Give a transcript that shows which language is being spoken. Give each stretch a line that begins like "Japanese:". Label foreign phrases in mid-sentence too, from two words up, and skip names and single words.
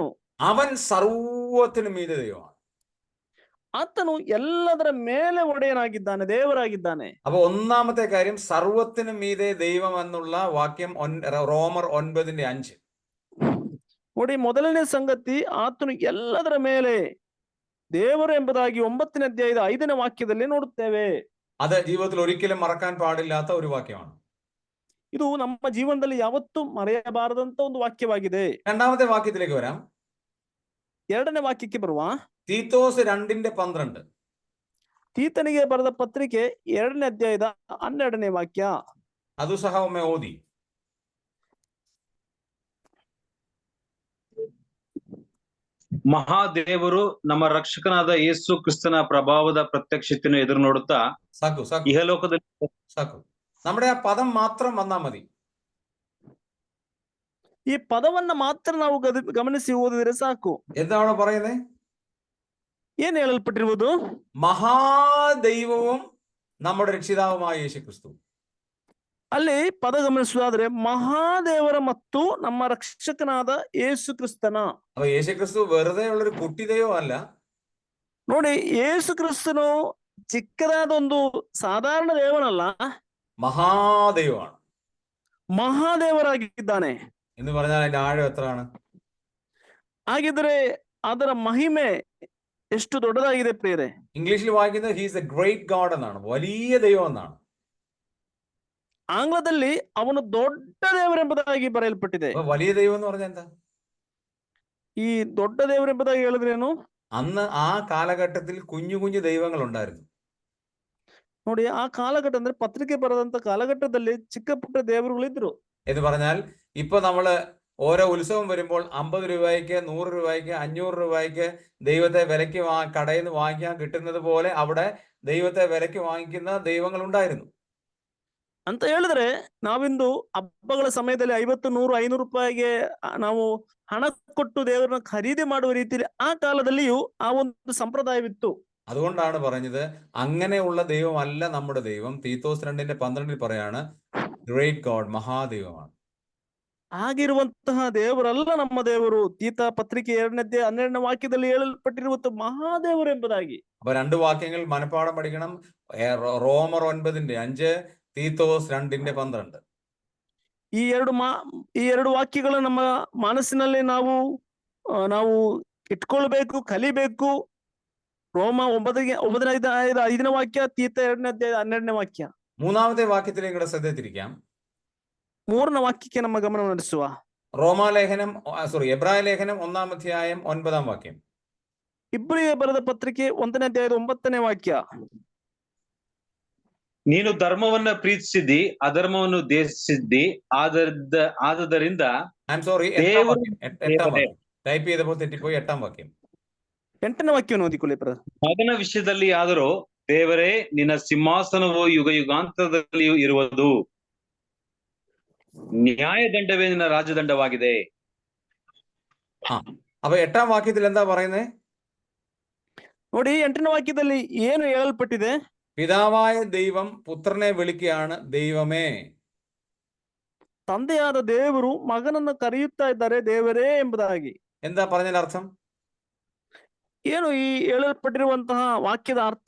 Malayalam: അവൻ സർവ്വത്തിനും മീതെ ദൈവമാണ്.
Kannada: ಆತನು ಎಲ್ಲದರ ಮೇಲೆ ಒಡೆಯನಾಗಿದ್ದಾನೆ, ದೇವರಾಗಿದ್ದಾನೆ.
Malayalam: അപ്പൊ ഒന്നാമത്തെ കാര്യം സർവ്വത്തിനും മീതെ ദൈവം എന്നുള്ള വാക്യം റോമർ 9:5.
Kannada: ನೋಡಿ, ಮೊದಲನೇ ಸಂಗತಿ, ಆತನು ಎಲ್ಲದರ ಮೇಲೆ ದೇವರು ಎಂಬುದಾಗಿ 9ನೇ ಅಧ್ಯಾಯದ 5ನೇ ವಾಕ್ಯದಲ್ಲಿ ನೋಡುತ್ತೇವೆ.
Malayalam: അത് ജീവിതത്തിൽ ഒരിക്കലും മറക്കാൻ പാടില്ലാത്ത ഒരു വാക്യമാണ്.
Kannada: ಇದು ನಮ್ಮ ಜೀವನದಲ್ಲಿ ಯಾವತ್ತೂ ಮರೆಯಬಾರದಂತ ಒಂದು ವಾಕ್ಯವಾಗಿದೆ.
Malayalam: രണ്ടാമത്തെ വാക്യത്തിലേക്ക് വരാം.
Kannada: 2ನೇ ವಾಕ್ಯಕ್ಕೆ ಬರುವ.
Malayalam: തീത്തോസ് 2:12.
Kannada: ತೀತನಿಗೆ ಬರೆದ ಪತ್ರಿಕೆ 2ನೇ ಅಧ್ಯಾಯದ 12ನೇ ವಾಕ್ಯ. ಅದು ಸಹ ಒಮ್ಮೆ ಓದಿ. ಮಹಾದೇವರು ನಮ್ಮ ರಕ್ಷಕನಾದ ಯೇಸು ಕ್ರಿಸ್ತನ ಪ್ರಭಾವದ ಪ್ರತ್ಯಕ್ಷತೆಯನ್ನು ಎದುರು ನೋಡುತ್ತಾ സാക്കു ಇಹಲೋಕದಲ್ಲಿ
Malayalam: സാക്കു നമ്മുടെ ആ പദം മാത്രം വന്നാ മതി.
Kannada: ಈ ಪದವನ್ನ ಮಾತ್ರ ನಾವು ಗಮನಿಸಿ ಓದಿದ್ರೆ ಸಾಕು.
Malayalam: എന്താ അവിടെ പറയുന്നേ?
Kannada: ಏನ್ ಹೇಳಲ್ಪಟ್ಟಿರುವುದು?
Malayalam: മഹാദൈവവും നമ്മുടെ രക്ഷിതാവുമായ യേശു ക്രിസ്തു.
Kannada: ಅಲ್ಲಿ ಪದ ಗಮನಿಸುವುದಾದ್ರೆ ಮಹಾದೇವರ ಮತ್ತು ನಮ್ಮ ರಕ್ಷಕನಾದ ಯೇಸು ಕ್ರಿಸ್ತನ.
Malayalam: അപ്പൊ യേശു ക്രിസ്തു വെറുതെ ഉള്ളൊരു കുട്ടി ദൈവം അല്ല.
Kannada: ನೋಡಿ, ಯೇಸು ಕ್ರಿಸ್ತನು ಚಿಕ್ಕದಾದ ಒಂದು ಸಾಧಾರಣ ದೇವನಲ್ಲ,
Malayalam: മഹാദൈവമാണ്.
Kannada: ಮಹಾದೇವರಾಗಿದ್ದಾನೆ
Malayalam: എന്ന് പറഞ്ഞാൽ അതിന്റെ ആഴം എത്രയാണ്?
Kannada: ಹಾಗಿದ್ರೆ ಅದರ ಮಹಿಮೆ ಎಷ್ಟು ದೊಡ್ಡದಾಗಿದೆ ಪ್ರಿಯರೇ.
Malayalam: ഇംഗ്ലീഷിൽ വായിക്കുന്നത്
English: he's a great God
Malayalam: എന്നാണ്, വലിയ ദൈവം എന്നാണ്.
Kannada: ಆಂಗ್ಲದಲ್ಲಿ ಅವನು ದೊಡ್ಡ ದೇವರೆಂಬುದಾಗಿ ಬರೆಯಲ್ಪಟ್ಟಿದೆ.
Malayalam: അപ്പൊ വലിയ ദൈവം എന്ന് പറഞ്ഞാൽ എന്താ?
Kannada: ಈ ದೊಡ್ಡ ದೇವರೆಂಬುದಾಗಿ ಹೇಳಿದ್ರೇನು?
Malayalam: അന്ന് ആ കാലഘട്ടത്തിൽ കുഞ്ഞു കുഞ്ഞു ദൈവങ്ങൾ ഉണ്ടായിരുന്നു.
Kannada: ನೋಡಿ, ಆ ಕಾಲಘಟ್ಟ ಅಂದ್ರೆ ಪತ್ರಿಕೆ ಬರೆದಂತ ಕಾಲಘಟ್ಟದಲ್ಲಿ ಚಿಕ್ಕ ಪುಟ್ಟ ದೇವರುಗಳಿದ್ರು.
Malayalam: എന്ന് പറഞ്ഞാൽ ഇപ്പൊ നമ്മള് ഓരോ ഉത്സവം വരുമ്പോൾ 50 രൂപയ്ക്ക് 100 രൂപയ്ക്ക് 500 രൂപയ്ക്ക് ദൈവത്തെ വിലയ്ക്ക് കടയിൽ നിന്ന് വാങ്ങിക്കാൻ കിട്ടുന്നത് പോലെ അവിടെ ദൈവത്തെ വിലയ്ക്ക് വാങ്ങിക്കുന്ന ദൈവങ്ങൾ ഉണ്ടായിരുന്നു.
Kannada: ಅಂತ ಹೇಳಿದ್ರೆ ನಾವಿಂದು ಹಬ್ಬಗಳ ಸಮಯದಲ್ಲಿ 50, 100, 500 ರೂಪಾಯಿಗೆ ನಾವು ಹಣ ಕೊಟ್ಟು ದೇವರನ್ನ ಖರೀದಿ ಮಾಡುವ ರೀತಿಯಲ್ಲಿ ಆ ಕಾಲದಲ್ಲಿಯೂ ಆ ಒಂದು ಸಂಪ್ರದಾಯವಿತ್ತು.
Malayalam: അതുകൊണ്ടാണ് പറഞ്ഞത് അങ്ങനെയുള്ള ദൈവമല്ല നമ്മുടെ ദൈവം. തീത്തോസ് 2:12 പറയാണ്
English: great God,
Malayalam: മഹാദൈവമാണ്.
Kannada: ಆಗಿರುವಂತಹ ದೇವರಲ್ಲ ನಮ್ಮ ದೇವರು. ತೀತ ಪತ್ರಿಕೆ 2ನೇ ಅಧ್ಯಾಯ 12ನೇ ವಾಕ್ಯದಲ್ಲಿ ಹೇಳಲ್ಪಟ್ಟಿರುವುದು ಮಹಾದೇವರು ಎಂಬುದಾಗಿ.
Malayalam: അപ്പൊ 2 വാക്യങ്ങൾ മനഃപ്പാഠം പഠിക്കണം. റോമർ 9:5, തീത്തോസ് 2:12.
Kannada: ಈ ಎರಡು ವಾಕ್ಯಗಳು ನಮ್ಮ ಮನಸ್ಸಿನಲ್ಲಿ ನಾವು ಇಟ್ಕೊಳ್ಬೇಕು, ಕಲಿಬೇಕು. ರೋಮ 9ನೇ ಅಧ್ಯಾಯದ 5ನೇ ವಾಕ್ಯ, ತೀತ 2ನೇ ಅಧ್ಯಾಯದ 12ನೇ ವಾಕ್ಯ.
Malayalam: മൂന്നാമത്തെ വാക്യത്തിലേക്ക് ശ്രദ്ധ തിരിക്കാം.
Kannada: 3ನೇ ವಾಕ್ಯಕ್ಕೆ ನಮ್ಮ ಗಮನ ನಡೆಸುವ.
Malayalam: എബ്രായ ലേഖനം 1-ാം അധ്യായം 9-ാം വാക്യം.
Kannada: ಇಬ್ರಿಯ ಬರೆದ ಪತ್ರಿಕೆ 1ನೇ ಅಧ್ಯಾಯದ 9ನೇ ವಾಕ್ಯ. ನೀನು ಧರ್ಮವನ್ನ ಪ್ರೀತಿಸಿದ್ದಿ, ಅಧರ್ಮವನ್ನು ದ್ವೇಷಿಸಿದ್ದಿ, ಆದದರಿಂದ
Malayalam: ടൈപ്പ് ചെയ്തപ്പോൾ തെറ്റിപ്പോയി. 8-ാം വാക്യം.
Kannada: 8ನೇ ವಾಕ್ಯವನ್ನು ಓದಿಕೊಳ್ಳಿ ಬ್ರದರ್. ಮಗನ ವಿಷಯದಲ್ಲಿ ಆದರೂ ದೇವರೇ, ನಿನ್ನ ಸಿಂಹಾಸನವು ಯುಗ ಯುಗಾಂತರದಲ್ಲಿಯೂ ಇರುವುದು, ನ್ಯಾಯದಂಡವೇ ನಿನ್ನ ರಾಜದಂಡವಾಗಿದೆ.
Malayalam: അപ്പൊ 8-ാം വാക്യത്തിൽ എന്താ പറയുന്നത്?
Kannada: ನೋಡಿ, 8ನೇ ವಾಕ್ಯದಲ್ಲಿ ಏನು ಹೇಳಲ್ಪಟ್ಟಿದೆ?
Malayalam: പിതാവായ ദൈവം പുത്രനെ വിളിക്കുകയാണ് ദൈവമേ.
Kannada: ತಂದೆಯಾದ ದೇವರು ಮಗನನ್ನು ಕರೆಯುತ್ತಾ ಇದ್ದಾರೆ ದೇವರೇ ಎಂಬುದಾಗಿ.
Malayalam: എന്താ പറഞ്ഞതിന്റെ അർത്ഥം?
Kannada: ಏನು ಈ ಹೇಳಲ್ಪಟ್ಟಿರುವಂತಹ ವಾಕ್ಯದ ಅರ್ಥ?